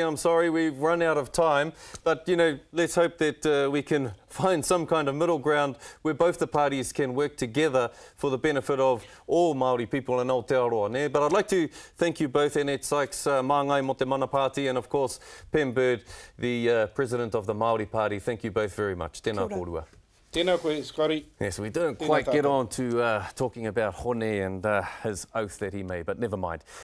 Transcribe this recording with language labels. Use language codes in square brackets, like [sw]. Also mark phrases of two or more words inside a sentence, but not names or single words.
[en] I'm sorry, we've run out of time. But, you know, let's hope that we can find some kind of middle ground where both the parties can work together for the benefit of all Māori people in Aotearoa. Ne? But I'd like to thank you both, Annette Sykes, [mi] Māngai mo te [en] Mana Party, and of course, Pim Bird, the President of the Maori Party. Thank you both very much. [mi] Tēnā kōrua. Tēnā koe, Scotty. [en] Yes, we didn't quite get on to talking about Hone and his oath that he made, but never mind.